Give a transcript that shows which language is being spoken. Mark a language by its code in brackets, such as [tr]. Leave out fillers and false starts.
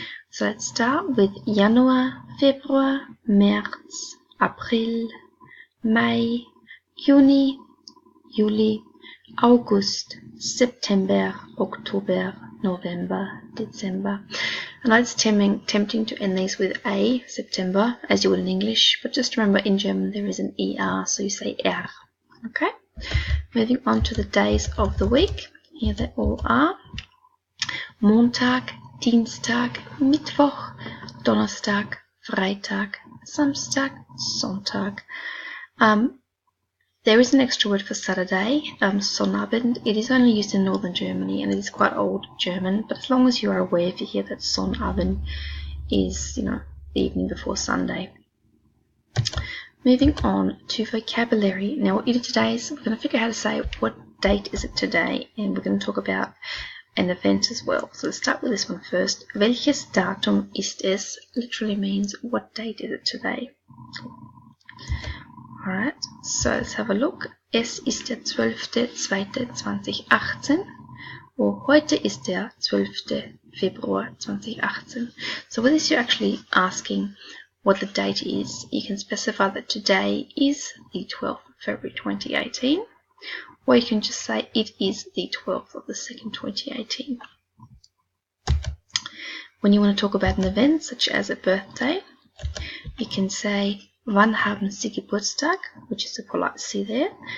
[en] So let's start with [de] Januar, Februar, März, April, Mai, Juni, Juli, August, [en] September, October, November, December. I know it's tempting to end these with A, September, as you would in English, but just remember in German there is an ER, so you say R. Okay? Moving on to the days of the week. Here they all are. [de] Montag, Dienstag, Mittwoch, Donnerstag, Freitag, Samstag, Sonntag. [en] There is an extra word for Saturday, Sonnabend. It is only used in northern Germany and it is quite old German, but as long as you are aware, if you hear that Sonnabend is, the evening before Sunday. Moving on to vocabulary. Now what you do today is we're going to figure out how to say what date is it today, and we're going to talk about an event as well. So let's start with this one first. [de] Welches Datum ist es? [en] Literally means what date is it today? Alright, so let's have a look. [de] Es ist der 12.02.2018 or heute ist der 12. Februar 2018. [en] So with this you're actually asking what the date is. You can specify that today is the 12th of February 2018, or you can just say it is the 12th of the 2nd 2018. When you want to talk about an event such as a birthday, you can say [de] Wann haben Sie Geburtstag, [en] which is a polite C there.